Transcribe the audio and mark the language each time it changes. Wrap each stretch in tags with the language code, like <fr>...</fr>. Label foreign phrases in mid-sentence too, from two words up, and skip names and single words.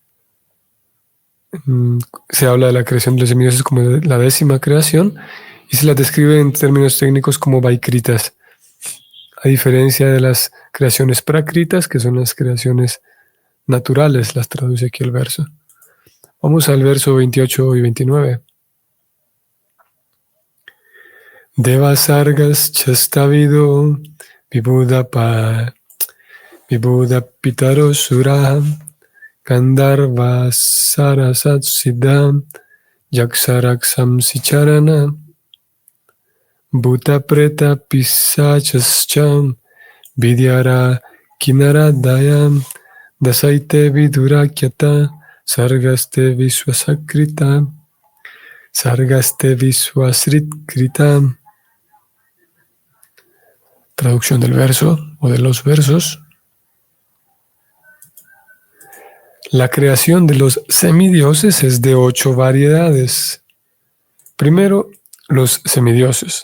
<es>Se habla de la creación de los semidioses como la 10ª creación y se las describe en términos técnicos como vaikritas, a diferencia de las creaciones prakritas, que son las creaciones naturales, las traduce aquí el verso. Vamos al verso 28 y 29.</es> <sa>Devasargas chastavido Vibhuda pitaro sura Gandharva sarasat siddham Yaksaraksam sicharana Bhuta preta pisachascham Vidyara kinaradayam Dasaite vidurakyata Sargaste visvasakrita Sargaste visvasritkrita.</sa> <es>Traducción del verso o de los versos. La creación de los semidioses es de 8 variedades. Primero, los semidioses.</es>